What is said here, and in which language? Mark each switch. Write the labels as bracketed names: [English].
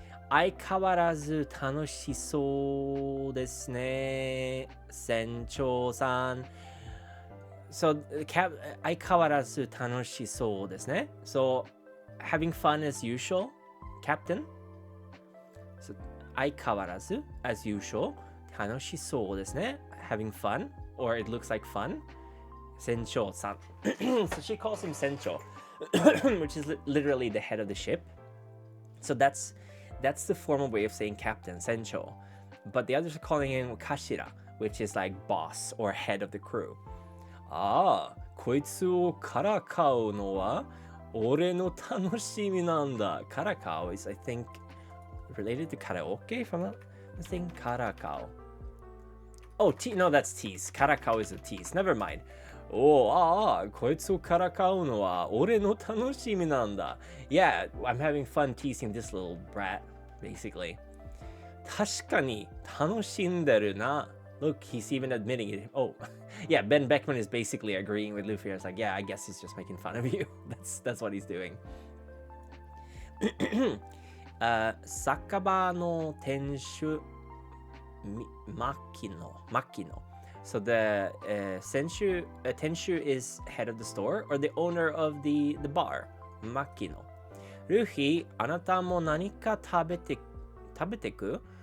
[Japanese] 相変わらず楽しそうですね、船長さん。 So, 相変わらず楽しそうですね。 [English] So, having fun as usual, Captain. [Japanese] So, 相変わらず [English] as usual, [Japanese] 楽しそうですね. [English] Having fun, or it looks like fun. [Japanese] 船長さん. [English] So she calls him 船長, which is literally the head of the ship. So that's the formal way of saying captain, 船長. But the others are calling him 頭, which is like boss or head of the crew. [Japanese] ああ、こいつをからかうのは俺の楽しみなんだ。 [English] からかう is, I think, related to karaoke, if I'm not mistaken. からかう. Oh, no, that's tease. からかう is a tease. Never mind. [Japanese] おお、ああ、こいつをからかうのは俺の楽しみなんだ。 [English] Yeah, I'm having fun teasing this little brat, basically. [Japanese] 確かに楽しんでるな。 [English] Look, he's even admitting it. Oh, yeah, Ben Beckman is basically agreeing with Luffy. It's like, yeah, I guess he's just making fun of you. That's what he's doing. [Japanese] 酒場の店主、牧野. [English] So the tenshu is head of the store or the owner of the bar, Makino. [Japanese] Luffy, あなたも何か食べてく?